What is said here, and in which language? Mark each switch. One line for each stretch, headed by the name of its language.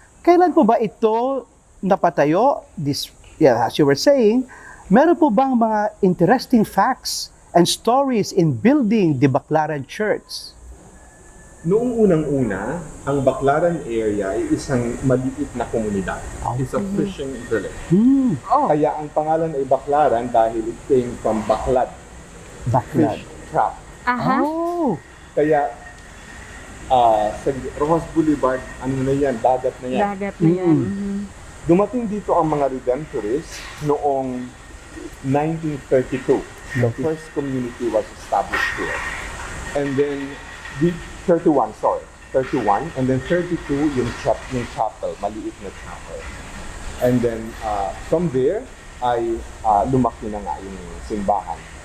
Filipino: Kailan po ba ito napatayo?
English: As you were saying,
Filipino: meron po bang
English: mga interesting facts and stories in building the Baclaran Church?
Filipino: Noong unang-una, ang Baclaran area ay isang maliit na komunidad.
English: It's a fishing village.
Filipino: Kaya ang pangalan ay Baclaran dahil
English: it came from baklad, fish trap. Oh!
Filipino: Kaya sa Rojas Boulevard, ano na yan, dagat na yan. Dagat na yan. Dumating dito ang mga Redemptorists noong 1932.
English: The first community was established here. And then, 31, and then 32
Filipino: yung chapel, maliit na chapel.
English: And then, from there,
Filipino: ay lumaki na nga yung simbahan.